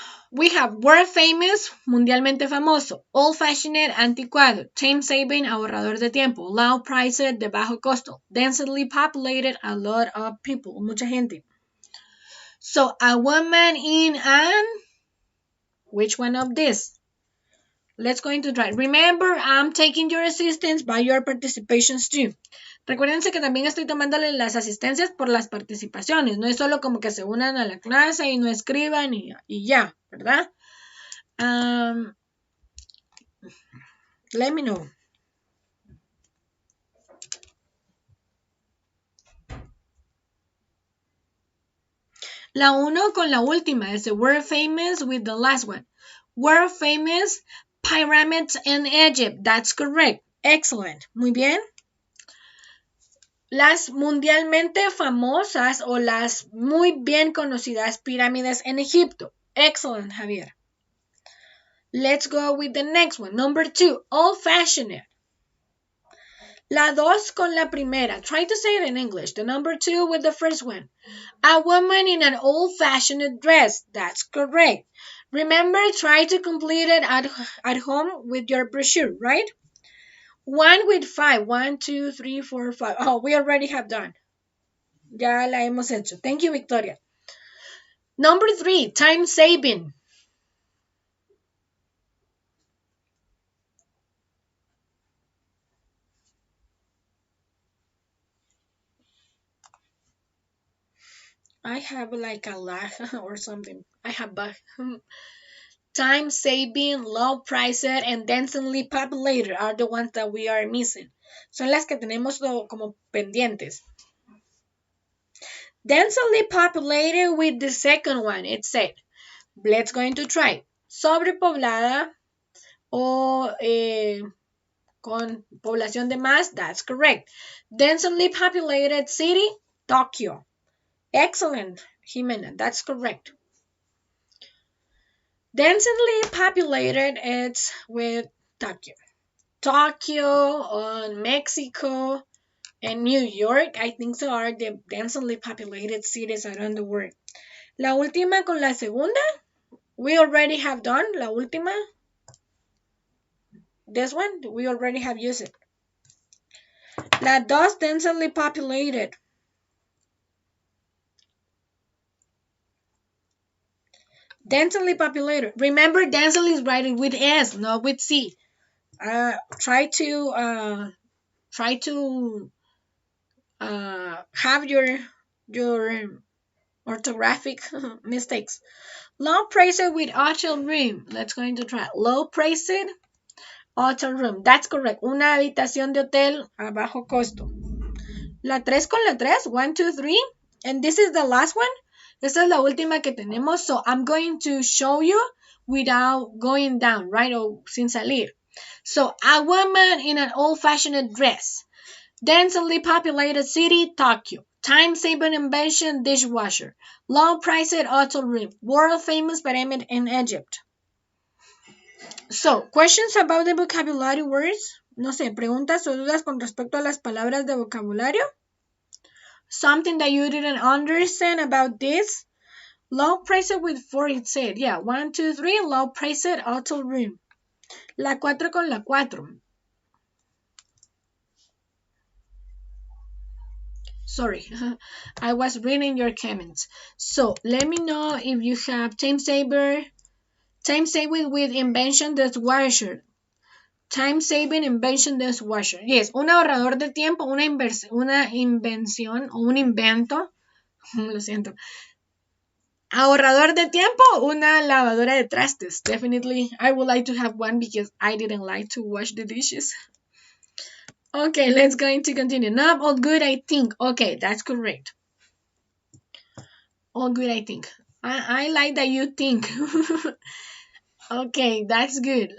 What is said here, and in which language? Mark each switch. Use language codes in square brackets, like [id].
[en] We have world famous, [es] mundialmente famoso, [en] old-fashioned, [es] anticuado, [en] time-saving, [es] ahorrador de tiempo, [en] low-priced, [es] de bajo costo, [en] densely populated, a lot of people, [es] mucha gente. [en] So, a woman in an... Which one of this? Let's going to try. Remember, I'm taking your assistance by your participations too. [es] Recuérdense que también estoy tomándole las asistencias por las participaciones. No es solo como que se unan a la clase y no escriban y ya, ¿verdad? [en] Let me know. [es] La uno con la última. Dice, [en] we're famous with the last one. We're famous pyramids in Egypt. That's correct. Excellent. [es] Muy bien. Las mundialmente famosas o las muy bien conocidas pirámides en Egipto. [en] Excellent, Javier. Let's go with the next one. Number 2, old-fashioned. [es] La dos con la primera. [en] Try to say it in English. The number 2 with the first one. A woman in an old-fashioned dress. That's correct. Remember, try to complete it at home with your brochure, right? 1 with 5. 1, 2, 3, 4, 5. Oh, we already have done. [es] Ya la hemos hecho. [en] Thank you, Victoria. Number 3, time saving. I have like a lag or something. I have time saving, low priced, and densely populated are the ones that we are missing. [es] Son las que tenemos como pendientes. [en] Densely populated with the second one, it said. Let's going to try. [es] Sobrepoblada o con población de más, [en] that's correct. Densely populated city, Tokyo. Excellent, Jimena, that's correct. Densely populated, it's with Tokyo. Tokyo, Mexico, and New York, I think so, are the densely populated cities around the world. [es] La última con la segunda, [en] we already have done. [es] La última, [en] this one, we already have used it. [es] La dos, densely populated. [en] Densely populated. Remember, densely is writing with S, not with C. Try to have your orthographic mistakes. Low priced with hotel room. Let's go to try. Low priced hotel room. That's correct. [es] Una habitación de hotel a bajo costo. La 3 con la 3. 1, 2, 3. [en] And this is the last one. [es] Esta es la última que tenemos. [en] So I'm going to show you without going down, right? [es] O sin salir. [en] So a woman in an old-fashioned dress. Densely populated city, Tokyo. Time-saving invention, dishwasher. Low-priced hotel room. World-famous pyramid in Egypt. So, questions about the vocabulary words. [es] No sé, preguntas o dudas con respecto a las palabras de vocabulario. [en] Something that you didn't understand about this. Low priced with 4, it said. Yeah, 1, 2, 3, low priced hotel room. [es] La 4 con la 4. [en] Sorry, I was reading your comments. So, let me know if you have time saver. Time saving with invention dishwasher. Time saving invention dishwasher. [es] Yes, un ahorrador de tiempo, una invención o un invento. Lo siento. Ahorrador de tiempo, una lavadora de trastes. [en] Definitely, I would like to have one because I didn't like to wash the dishes. Okay, let's going to continue. Not all good, I think. Okay, that's correct. All good, I think. I like that you think. Okay, that's good.